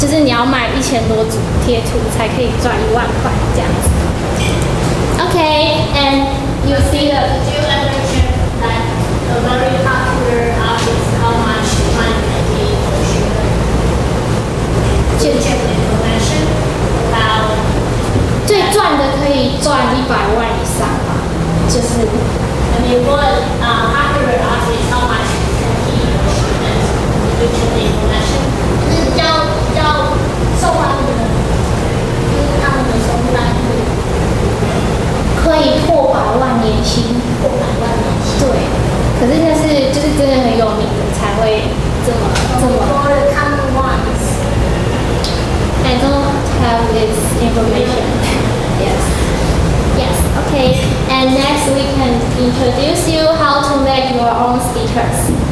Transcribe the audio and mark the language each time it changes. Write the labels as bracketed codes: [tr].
[zh] 就是你要卖1000多组贴图才可以赚1万块这样子。 [en] Okay, and you see the. Did you ever check that a very popular artist how much money they paid for sugar? Did you check the information about? [zh] 最赚的可以赚100万以上吧，就是。 [en] I mean, what popular artist how much can he or she earn? Did you check the information? [zh] 就是要受欢迎的，就是他们的收入单位。可以破100万年薪，破100万年薪。对，可是那是就是真的很有名的才会这么。 [en] For the common ones. I don't have this information. Yes. Okay. And next we can introduce you how to make your own stickers.